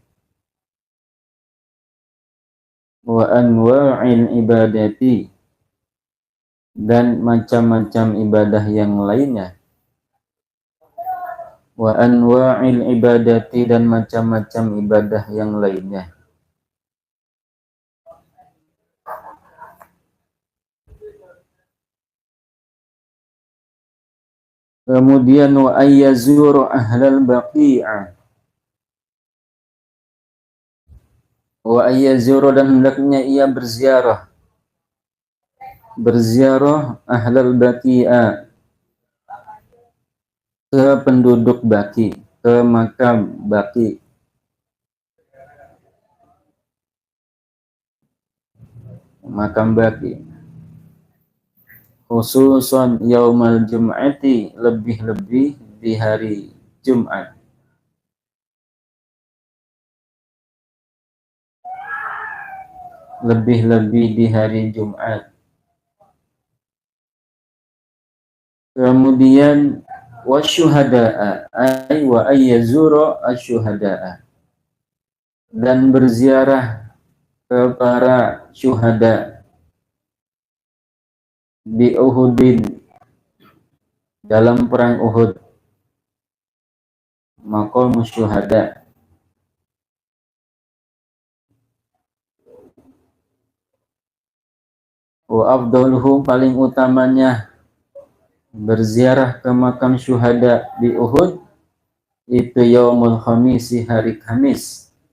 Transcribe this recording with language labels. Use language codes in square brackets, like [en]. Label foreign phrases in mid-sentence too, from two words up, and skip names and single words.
[ar] وأنواع العبادة [id] dan macam-macam ibadah yang lainnya, [ar] وأنواع العبادة [id] dan macam-macam ibadah yang lainnya. [ar] Kemudian وأن يزور أهل البقيع، وأن يزور [id] dan hendaknya ia berziarah [ar] أهل البقيع, [id] ke penduduk Baqi, ke makam Baqi, makam Baqi, [ar] خصوصا يوم الجمعة, [id] lebih-lebih di hari Jumat, lebih-lebih di hari Jumat. [ar] Kemudian والشهداء، أي وأن يزور الشهداء, [id] dan berziarah ke para syuhada, di Uhudin, dalam perang Uhud, maqam syuhada. [ar] وأفضله, [id] paling utamanya berziarah ke makam syuhada di Uhud itu [ar] يوم الخميس, [id] hari Kamis.